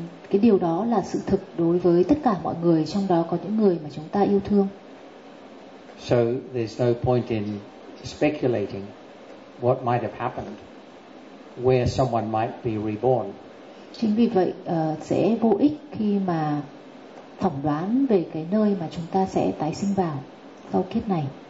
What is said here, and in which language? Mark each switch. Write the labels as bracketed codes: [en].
[vi] Cái điều đó là sự thực đối với tất cả mọi người, trong đó có những người mà chúng ta yêu thương. [en] So there's no point in speculating what might have happened, where someone might be reborn. [vi] Chính vì vậy sẽ vô ích khi mà thẩm đoán về cái nơi mà chúng ta sẽ tái sinh vào sau kiếp này.